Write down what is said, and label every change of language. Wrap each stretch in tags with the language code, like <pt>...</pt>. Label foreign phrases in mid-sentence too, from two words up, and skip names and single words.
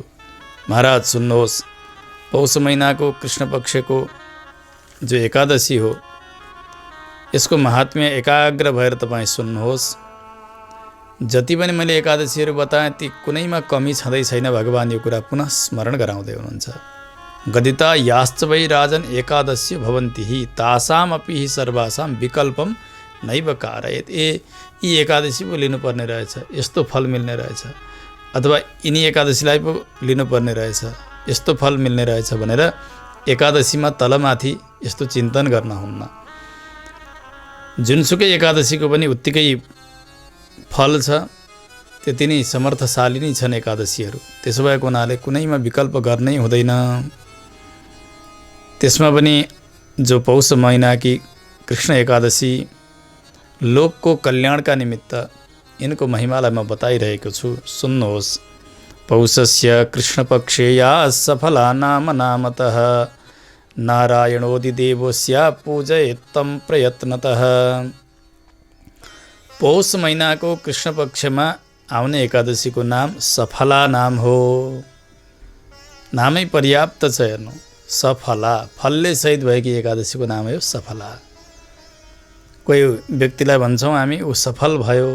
<ne>महाराज सुन्नुहोस्, पौष महिनाको कृष्ण पक्षको जो एकादशी हो, यसको महात्म्य एकाग्र भएर तपाईँ सुन्नुहोस्। जति पनि मैले एकादशीहरू बताएँ ती कुनैमा कमी छँदै छैन। भगवान यो कुरा पुनः स्मरण गराउँदै हुनुहुन्छ।</ne> <sa>गदिता याश्च वै राजन एकादशी भवन्ति हि तासाम अपि हि सर्वासाम विकल्पम नैव कारयेत्।</sa> <ne>यी एकादशी पो लिनुपर्ने रहेछ, यस्तो फल मिल्ने रहेछ, अथवा यिनी एकादशीलाई पो लिनुपर्ने रहेछ, यस्तो फल मिल्ने रहेछ भनेर एकादशीमा तलमाथि यस्तो चिन्तन गर्न हुन्न। जुनसुकै एकादशीको पनि उत्तिकै फल छ, त्यति नै समर्थशाली नै छन् एकादशीहरू। त्यसो भएको हुनाले कुनैमा विकल्प गर्नै हुँदैन। त्यसमा पनि जो पौष महिनाकी कृष्ण एकादशी लोकको कल्याणका निमित्त यिनको महिमालाई म बताइरहेको छु, सुन्नुहोस्।</ne> <sa>पौषस्य कृष्णपक्षे या सफला नाम नामतः नारायणोदिदेवस्य पूजयेत्तं प्रयत्नतः।</sa> <ne>पौष महिनाको कृष्ण पक्षमा आउने एकादशीको नाम सफला नाम हो। नामै पर्याप्त छ। हेर्नु, सफला, फलले सहित भएकी एकादशीको नाम हो सफला। कोही व्यक्तिलाई भन्छौँ हामी ऊ सफल भयो।</ne>